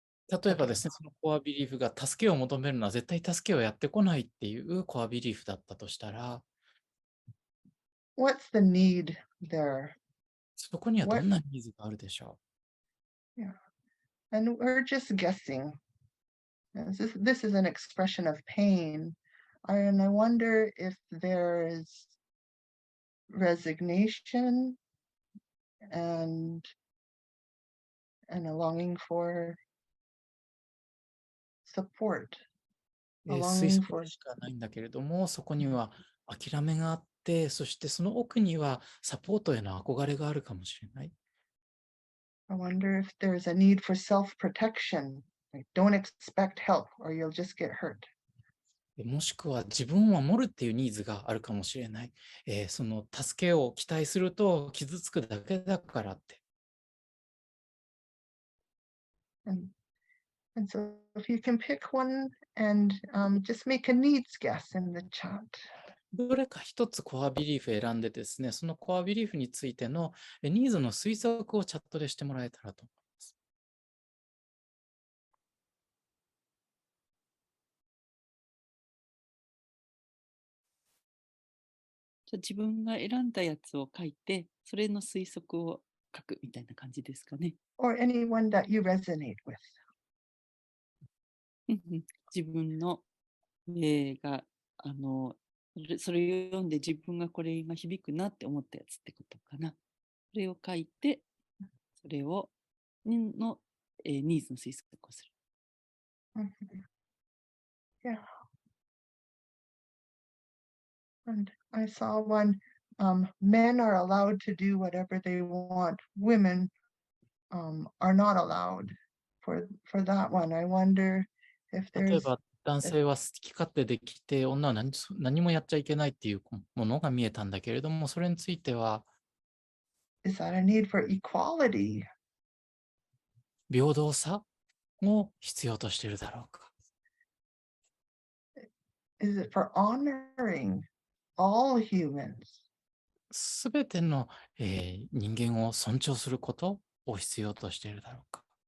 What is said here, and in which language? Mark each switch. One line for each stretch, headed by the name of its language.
Japanese: 例えばですね、そのコアビリーフが助けを求めるのは絶対助けをやってこないっていうコアビリーフだったとしたら、
English: What's the need there?
Japanese: そこにはどんなニーズがあるでしょ
English: う？Yeah. And we're just guessing. This is an expression of pain. And I wonder if there's resignation and a longing for support.
Japanese: 推測しかないんだけれども、そこには諦めがあって、そしてその奥にはサポートへの憧れがあるかもしれない。
English: I wonder if there's a need for self-protection. Like, don't expect help or you'll just get hurt.
Japanese: もしくは自分を守るっていうニーズがあるかもしれない。その助けを期待すると傷つくだけだからって。
English: And so if you can pick one and just make a needs guess in the chat.
Japanese: どれか一つコアビリーフ選んでですね、そのコアビリーフについてのニーズの推測をチャットでしてもらえたらと思います。じゃあ自分が選んだやつを書いて、それの推測を書くみたいな感じですかね。
English: or anyone that you resonate with.
Japanese: 自分の、がそれを読んで自分がこれが響くなって思ったやつってことかな。それを書いて、それをの、ニーズの推測をする。
English: Yeah. And I saw one, men are allowed to do whatever they want. Women are not allowed. For that one, I wonder if
Japanese: 例え
English: there's
Japanese: ば男性は好き勝手できて、女は何もやっちゃいけないっていうものが見えたんだけれども、それについては、
English: is that a need for equality?
Japanese: 平等さを必要としているだろうか。
English: Is it for honoring all humans?
Japanese: すべての、人間を尊重することを必要としているだろうか。